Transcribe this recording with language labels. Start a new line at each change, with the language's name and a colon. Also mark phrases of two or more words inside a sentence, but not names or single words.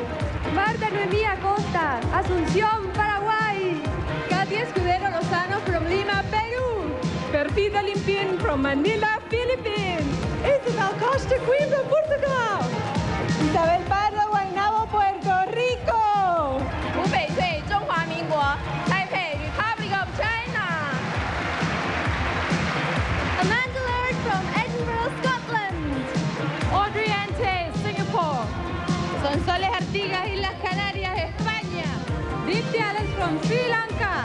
English: Marta Noemí Acosta, Asunción, Paraguay. Katy Escudero Lozano from Lima, Peru. Perfida Limpin from Manila, Philippines. Isabel Costa, Coimbra, Portugal. Isabel Pardo, Guaynabo, Puerto Rico.
Chinese: 湖北穗，中华民国 Taipei,
English: Republic of China. Amanda Laird from Edinburgh, Scotland. Audrey Ante, Singapore. Sonsoles Artigas, Islas Canarias, España. Dipti Alex from Sri Lanka.